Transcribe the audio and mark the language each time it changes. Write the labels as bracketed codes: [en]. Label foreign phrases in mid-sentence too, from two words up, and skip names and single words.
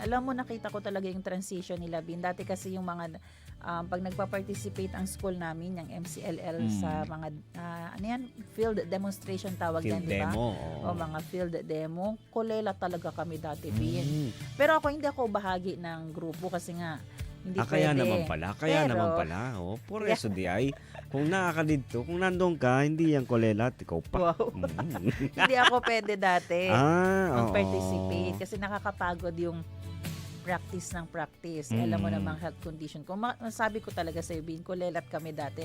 [tl] Alam mo, nakita ko talaga yung transition nila, Bin. Dati kasi yung mga, pag nagpa-participate ang school namin, yung MCLL sa mga, ano yan, [en] field demonstration [tl] tawag yan, Field di ba? demo. O mga [en] field demo. [tl] Kulela talaga kami dati, Bin. Pero ako, hindi ako bahagi ng grupo kasi nga, hindi Kaya pwede. naman pala. [cbk] Oh, por eso di ay. [tl] Kung nakakadito, kung nandun ka, hindi yan kolelat, ikaw pa. Wow. Mm. Hindi ako pwede dati Oo. mag-participate kasi nakakapagod yung practice. Alam mo namang health condition ko. Masabi ko talaga sa Bin, kulelat kami dati.